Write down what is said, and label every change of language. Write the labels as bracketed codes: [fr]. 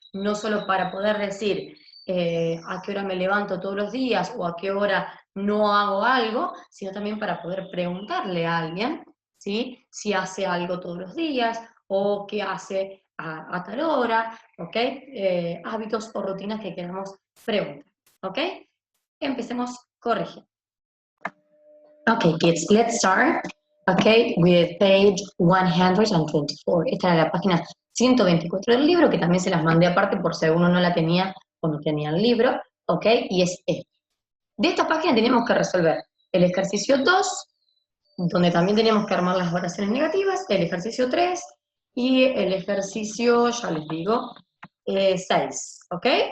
[es] No solo para poder decir a qué hora me levanto todos los días o a qué hora no hago algo, sino también para poder preguntarle a alguien, ¿sí? Si hace algo todos los días o qué hace a tal hora, ¿ok? Hábitos o rutinas que queramos preguntar, ¿ok? Empecemos corrigiendo. [en] Okay, kids, let's start, okay, with page 124. [es] Esta era la página 124 del libro, que también se las mandé aparte por si alguno no la tenía o no tenía el libro, ok, y es esta. De esta página teníamos que resolver el ejercicio 2, donde también teníamos que armar las oraciones negativas, el ejercicio 3 y el ejercicio, ya les digo, 6, ¿ok?